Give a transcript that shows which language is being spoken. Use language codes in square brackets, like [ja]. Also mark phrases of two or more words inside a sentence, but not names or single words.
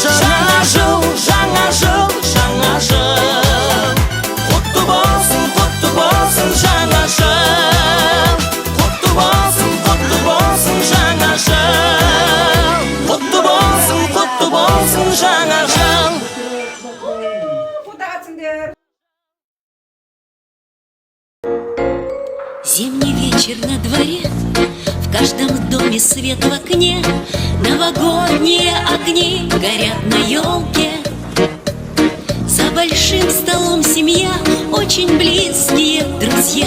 [kk] Жаңа жыл, жаңа жыл, жаңа жыл, құтты болсын жаңа жыл. Құтты болсын жаңа жыл, құтты болсын жаңа жыл. [ru] Зимний вечер на дворе, в каждом доме свет в окне, новогодние огни горят на елке. За большим столом семья, очень близкие друзья.